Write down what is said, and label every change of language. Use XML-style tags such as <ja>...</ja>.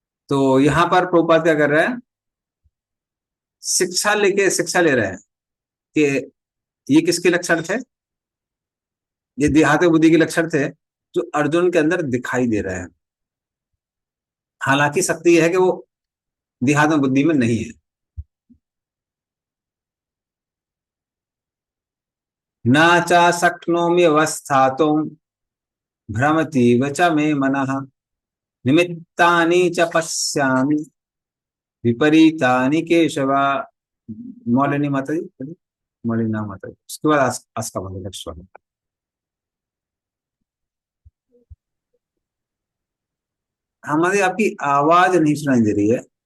<hi>तो यहां पर प्रभुपाद क्या कर रहे हैं, शिक्षा ले रहे हैं कि ये किसके लक्षण थे, ये देहात्म बुद्धि के लक्षण थे जो अर्जुन के अंदर दिखाई दे रहे हैं। हालांकि सत्य यह है कि वो देहात्म बुद्धि में नहीं है।</hi> <sa>न चा शक्नोमि अवस्थातुं भ्रमतीव च मे मनः निमित्तानि च पश्यामि विपरीतानि केशव।</sa> <hi>मौलिनी माता जी, मौलिना माता जी, उसके बाद आस्का वाले लक्ष्मण। हमारी आपकी आवाज नहीं सुनाई दे रही है।</hi>